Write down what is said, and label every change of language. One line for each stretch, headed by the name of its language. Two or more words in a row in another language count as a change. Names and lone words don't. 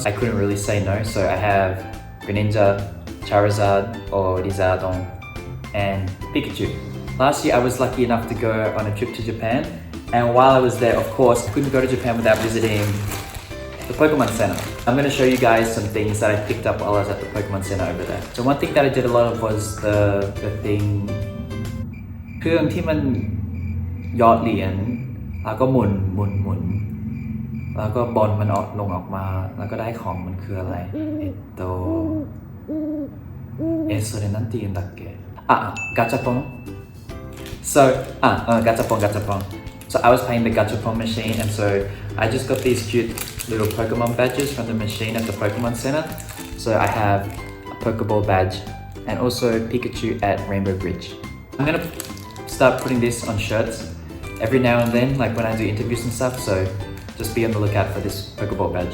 English: I couldn't really say no, so I have Greninja, Charizard or Lizardon, and Pikachu. Last year I was lucky enough to go on a trip to Japan, and while I was there, of course, I couldn't go to Japan without visiting the Pokemon Center. I'm going to show you guys some things that I picked up while I was at the Pokemon Center over there. So one thing that I did a lot of was the thing
Thai: เครื่องที่มันหยอดเหรียญแล้วก็หมุนแล้วก็บอลมันลงออกมาแล้วก็ได้ของมันคืออะไร
Japanese: それなんて言うんだっけガチャポン
English: So gachapon. So I was playing the gachapon machine, and so I just got these cute little Pokemon badges from the machine at the Pokemon Center. So I have a Pokeball badge and also Pikachu at Rainbow Bridge. I'm gonna start putting this on shirts every now and then, like when I do interviews and stuff, so just be on the lookout for this Pokeball badge.